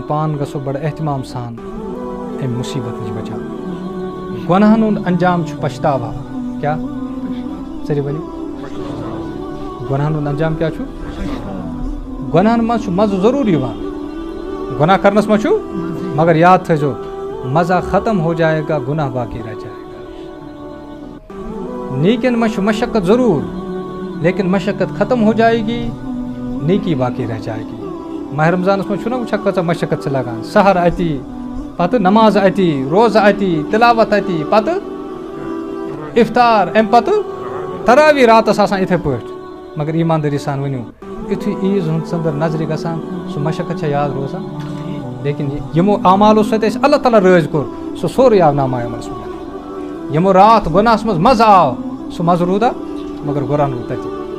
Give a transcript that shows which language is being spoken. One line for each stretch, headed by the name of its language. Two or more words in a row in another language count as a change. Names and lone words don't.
Kashmiri: پان گژھو بڑٕ احتمام سان امہِ مُصیبت نِش بچاو گۄناہن ہُنٛد انجام چھُ پشتاوا کیٛاہ ژٔرِو ؤنِو گۄناہن ہُنٛد انجام کیٛاہ چھُ گۄناہن منٛز چھُ مزٕ ضروٗر یِوان گۄناہ کرنس منٛز چھُ مگر یاد تھٲیزیو
Urdu: مزہ ختم ہو جائے گا گناہ باقی رہ جائے گا
Kashmiri: نیکین منٛز چھُ مشقت ضروٗر لیکن
Urdu: مشقت ختم ہو جائے گی نیکی باقی رہ جائے گی
Kashmiri: ماہ رمضانس منٛز چھُنہ وٕچھان کۭژاہ مشقت چھِ لگان سحر اتی پتہٕ نماز اتی روزٕ اتی تلاوت اتی پتہٕ افطار امہِ پتہٕ تراوی راتس آسان یِتھے پٲٹھۍ مگر ایٖماندٲری سان ؤنِو یُتھُے عیٖز ہُنٛد ژٔنٛدٕر نظرِ گژھان سُہ مشقت چھا یاد روزان لیکن یِمو اعمالو سۭتۍ اَسہِ اللہ تعالیٰ رٲضۍ کوٚر سُہ سورُے آو نامہ عملس منٛز یِمو راتھ گۄناہس منٛز مزٕ آو سُہ مزٕ روٗدا مگر گۄران روٗد تتہِ